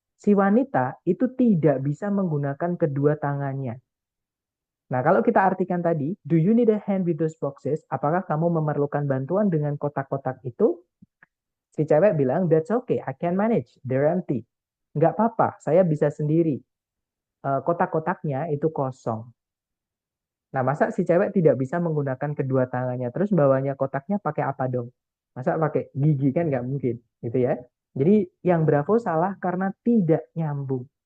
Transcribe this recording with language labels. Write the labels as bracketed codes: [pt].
[id] Si wanita itu tidak bisa menggunakan kedua tangannya. Nah, kalau kita artikan tadi, [en] do you need a hand with those boxes? [id] Apakah kamu memerlukan bantuan dengan kotak-kotak itu? Si cewek bilang, [en] that's okay, I can manage, they're empty. [id] Nggak apa-apa, saya bisa sendiri. Kotak-kotaknya itu kosong. Nah, masa si cewek tidak bisa menggunakan kedua tangannya, terus bawanya kotaknya pakai apa dong? Masa pakai gigi, kan nggak mungkin, gitu ya. Jadi yang Bravo salah karena tidak nyambung.